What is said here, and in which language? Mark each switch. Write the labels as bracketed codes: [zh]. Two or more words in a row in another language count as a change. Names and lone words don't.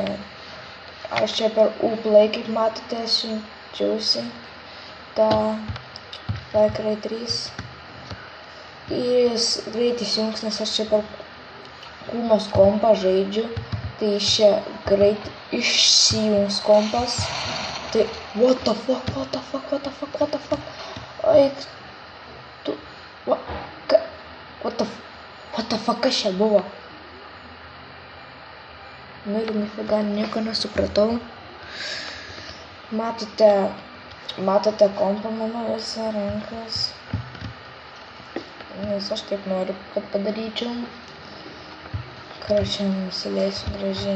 [lt] Aš čia per Uplay, kaip matote, siunčiausi tą Far Cry 3. Ir jis greit įsijungs, nes aš čia per kūmos kompą žaidžiu. Tai čia greit išsijungs kompas. [en] Tai what the fuck. [lt] Eik tu. [en] What the fuck, [lt] kas čia buvo? Nu ir nifiga, nieko nesupratau. Matote kompą mano visą rankas. Nes aš taip noriu, kad padaryčiau. Karočią nusileisiu gražiai.